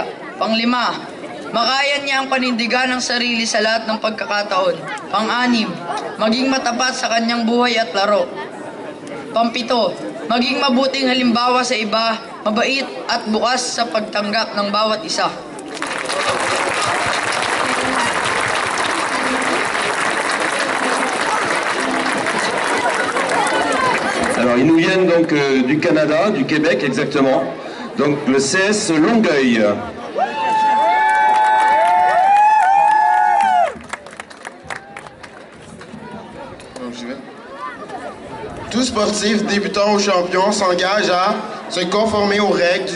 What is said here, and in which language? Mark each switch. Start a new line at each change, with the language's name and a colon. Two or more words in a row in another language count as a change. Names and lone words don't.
Filipino: Panglima, makaya niya ang panindigan ng sarili sa lahat ng pagkakataon. Pang-anim, maging matapat sa kanyang buhay at laro. Pampito, maging mabuting halimbawa sa iba, mabait at bukas sa pagtanggap ng bawat isa.
French: Alors, ils nous viennent donc du Canada, du Québec exactement. Donc, le CS Longueuil. Tout sportif, débutant ou champion, s'engage à se conformer aux règles du